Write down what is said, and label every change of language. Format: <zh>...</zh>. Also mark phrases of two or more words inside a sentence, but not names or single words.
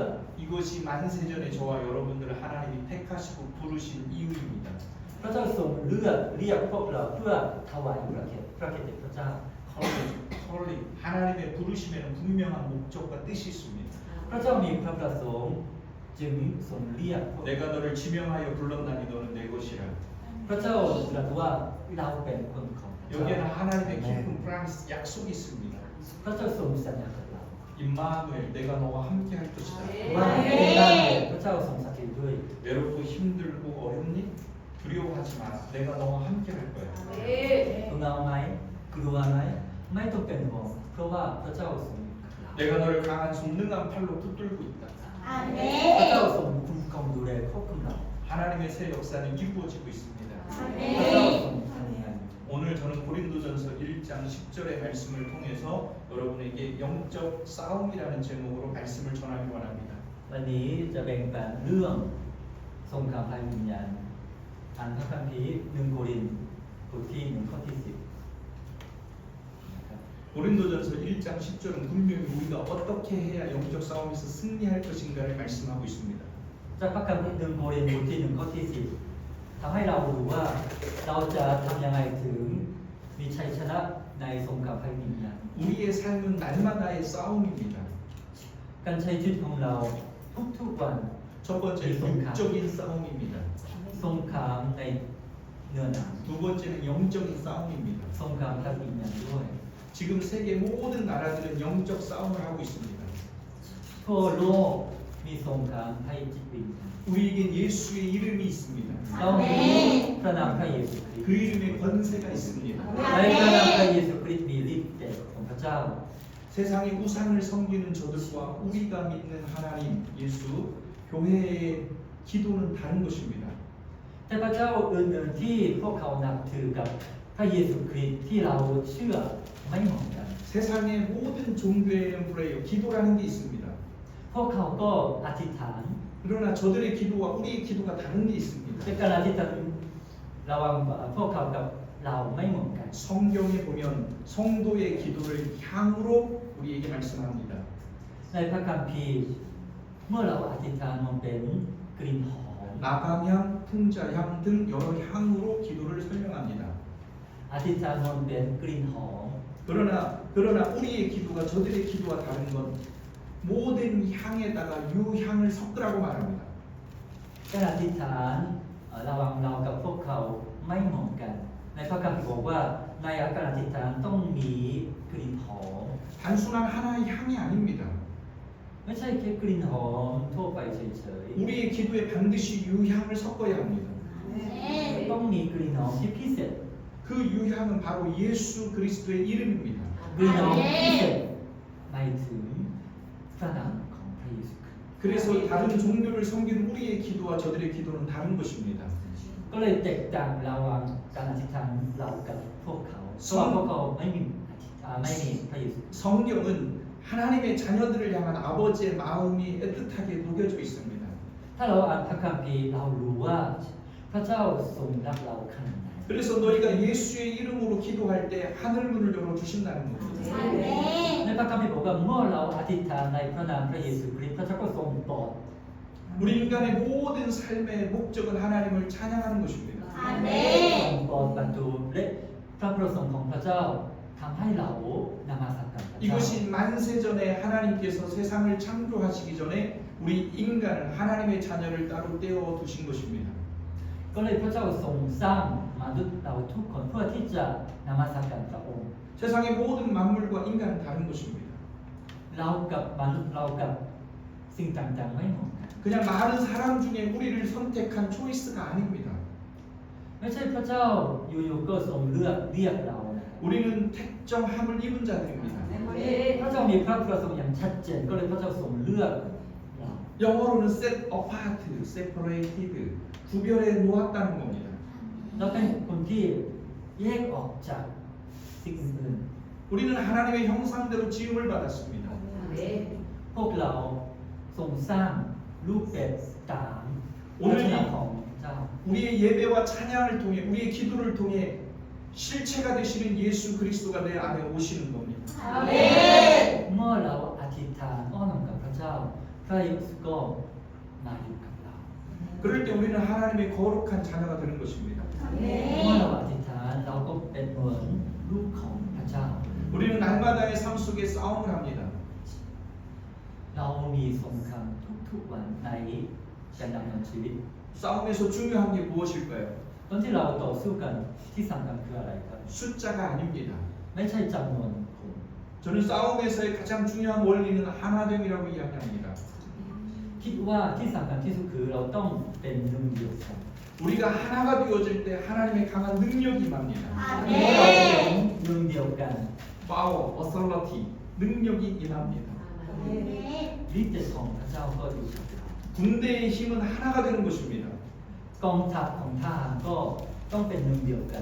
<ko>이것이 만세전에 저와 여러분들을 하나님이 택하시고 부르신 이유입니다.</ko> <th>พระเจ้าทรงเรียกพวกเราเพื่อถวายพระเกียรติพระเจ้า</th> <ko>calling 하나님의 부르심에는 분명한 목적과 뜻이 있습니다.</ko> <th>พระเจ้ามีพระประสงค์จึงทรงเรียกพวก</th> <ko>내가 너를 지명하여 불렀나니 너는 내 것이라.</ko> <th>พระเจ้าตรัสว่าเราเป็นคนของพระเจ้า</th> <ko>여기에는 하나님의 깊은 프랑스 약속이 있습니다.</ko> <th>พระเจ้าทรงสัญญากับเรา</th> <ko>임마누엘 내가 너와 함께 할 것이다.</ko> <th>ว่าเป็นได้พระเจ้าทรงสัตย์ด้วย</th> <ko>외롭고 힘들고 어렵니? 두려워하지 마. 내가 너와 함께 할 거야.</ko> <th>เหงาไหมกลัวไหมไม่ต้องเป็นห่วงเพราะว่าพระเจ้าทรงอยู่กับเรา</th> <ko>내가 너를 강한 손능한 팔로 붙들고 있다.</ko> <th>พระเจ้าทรงคุ้มครองดูแลควบคุมเรา</th> <ko>하나님의 새 역사는 이루어지고 있습니다.</ko> <th>พระเจ้าทรงทำงาน</th> <ko>오늘 저는 고린도전서 1장 10절의 말씀을 통해서 여러분에게 영적 싸움이라는 제목으로 말씀을 전하기 원합니다.</ko> <th>วันนี้จะแบ่งปันเรื่องสงครามทางวิญญาณอ่านพระคัมภีร์1 โครินธ์บทที่1 ข้อที่ 10 นะครับ</th> <ko>고린도전서 1장 10절은 분명히 우리가 어떻게 해야 영적 싸움에서 승리할 것인가를 말씀하고 있습니다.</ko> <th>จากพระคัมภีร์1 โครินธ์บทที่1 ข้อที่ 10ทำให้เรารู้ว่าเราจะทำยังไงถึงมีชัยชนะในสงครามทางวิญญาณ</th> <ko>우리의 삶은 날마다의 싸움입니다.</ko> <th>การใช้ชีวิตของเราทุกๆวัน</th> <ko>첫 번째 육적인 싸움입니다.</ko> <th>สงครามในเนื้อหนัง</th> <ko>두 번째는 영적인 싸움입니다.</ko> <th>สงครามทางวิญญาณด้วย</th> <ko>지금 세계 모든 나라들은 영적 싸움을 하고 있습니다.</ko> <th>ทั่วโลกมีสงครามทางจิตวิญญาณ</th> <ko>우리에겐 예수의 이름이 있습니다.</ko> <th>เรามีพระนามพระเยซูคริส</th> <ko>그</ko> <th>ต์</th> <ko>이름에 권세가 있습니다.</ko> <th>ในพระนามพระเยซูคริสต์มีฤทธิ์เดชของพระเจ้า</th> <ko>세상의 우상을 섬기는 저들과 우리가 믿는 하나님 예수 교회의 기도는 다른 것입니다.</ko> <th>แต่พระเจ้าอื่นๆที่พวกเขานับถือกับพระเยซูคริสต์ที่เราเชื่อไม่เหมือนกัน</th> <ko>세상의 모든 종교에는 프레이어 기도라는 게 있습니다.</ko> <th>พวกเขาก็อธิษฐาน</th> <ko>그러나 저들의 기도와 우리의 기도가 다른 게 있습니다.</ko> <th>แต่การอธิษฐานระหว่างพวกเขากับเราไม่เหมือนกัน</th> <ko>성경에 보면 성도의 기도를 향으로 우리에게 말씀합니다.</ko> <th>ในพระคัมภีร์เมื่อเราอธิษฐานมันเป็นกลิ่นหอม</th> <ko>나방향, 풍자향 등 여러 향으로 기도를 설명합니다.</ko> <th>อธิษฐานมนต์เป็นกลิ่นหอม</th> <ko>그러나 우리의 기도가 저들의 기도와 다른 건 모든 향에다가 유향을 섞으라고 말합니다.</ko> <th>การอธิษฐานระหว่างเรากับพวกเขาไม่เหมือนกัน ในพระคัมภีร์บอกว่าในการอธิษฐานต้องมีกลิ่นหอม</th> <ko>단순한 하나의 향이 아닙니다.</ko> <th>ไม่ใช่แค่กลิ่นหอมทั่วไปเฉย</th> <ko>우리의 기도에 반드시 유향을 섞어야 합니다.</ko> <th>ๆต้องมีกลิ่นหอมที่พิเศษ</th> <ko>그 유향은 바로 예수 그리스도의 이름입니다.</ko> <th>กลิ่นหอมพิเศษหมายถึงพระนามของพระเยซูคริสต์</th> <ko>그래서 다른 종교를 섬기는 우리의 기도와 저들의 기도는 다른 것입니다.</ko> <th>ก็เลยแตกต่างระหว่างการอธิษฐานเรากับพวกเขาเพราะว่าพวกเขาไม่มีพระเยซู</th> <ko>성경은 하나님의 자녀들을 향한 아버지의 마음이 애틋하게 녹여져 있습니다.</ko> <th>ถ้าเราอ่านพระคัมภีร์เรารู้ว่าพระเจ้าทรงรักเราขนาดไหน</th> <ko>그래서 너희가 예수의 이름으로 기도할 때 하늘 문을 열어 주신다는 겁니다.</ko> <th>ในพระคัมภีร์บอกว่าเมื่อเราอธิษฐานในพระนามพระเยซูคริสต์พระเจ้าก็ทรงโปรด</th> <ko>우리 인간의 모든 삶의 목적은 하나님을 찬양하는 것입니다.</ko> <th>ทรงโปรดบรรจุและพระประสงค์ของพระเจ้าทำให้เรานมัสการพระเจ้า</th> <ko>이것이 만세전에 하나님께서 세상을 창조하시기 전에 우리 인간은 하나님의 자녀를 따로 떼어 두신 것입니다.</ko> <th>ก็เลยพระเจ้าทรงสร้างมนุษย์เราทุกคนเพื่อที่จะนมัสการพระองค์</th> <ko>세상의 모든 만물과 인간은 다른 것입니다.</ko> <th>เรากับมนุษย์เรากับสิ่งต่างๆไม่เหมือนกัน</th> <ko>그냥 많은 사람 중에 우리를 선택한 초이스가 아닙니다.</ko> <th>ไม่ใช่พระเจ้าอยู่ๆก็ทรงเรียกเรานะ</th> <ko>우리는 택정함을 입은 자들입니다.</ko> <th>พระเจ้ามีพระประสงค์อย่างชัดเจนก็เลยพระเจ้าทรงเลือกเรา</th> <en>영어로는 set apart, separated,</en> <ko>구별해 놓았다는 겁니다.</ko> <th>เราเป็นคนที่แยกออกจากสิ่งอื่น</th> <ko>우리는 하나님의 형상대로 지음을 받았습니다.</ko> <th>พวกเราทรงสร้างรูปแบบตามลักษณะของเจ้า</th> <ko>우리의 예배와 찬양을 통해 우리의 기도를 통해 실체가 되시는 예수 그리스도가 내 안에 오시는 겁니다.</ko> <th>เมื่อเราอธิษฐานอ้อนกับพระเจ้าพระเยซูก็มาอยู่กับเรา</th> <ko>그럴 때 우리는 하나님의 거룩한 자녀가 되는 것입니다.</ko> <th>เมื่อเราอธิษฐานเราก็เป็นเหมือนลูกของพระเจ้า</th> <ko>우리는 날마다의 삶 속에 싸움을 합니다.</ko> <th>เรามีสงครามทุกๆวันในการดำเนินชีวิต</th> <ko>싸움에서 중요한 게 무엇일까요?</ko> <th>ตอนที่เราต่อสู้กันที่สำคัญคืออะไรครับ</th> <ko>숫자가 아닙니다.</ko> <th>ไม่ใช่จำนวนคน</th> <ko>저는 싸움에서의 가장 중요한 원리는 하나됨이라고 이야기합니다.</ko> <th>คิดว่าที่สำคัญที่สุดคือเราต้องเป็นหนึ่งเดียวกัน</th> <ko>우리가 하나가 되어질 때 하나님의 강한 능력이 임합니다.</ko> <th>เมื่อเราเป็นหนึ่งเดียวกัน</th> <en>power, authority,</en> <ko>능력이 임합니다.</ko> <th>ฤทธิ์ของพระเจ้าก็อยู่กับเรา</th> <ko>군대의 힘은 하나가 되는 것입니다.</ko> <th>กองทัพของทหารก็ต้องเป็นหนึ่งเดียวกัน</th>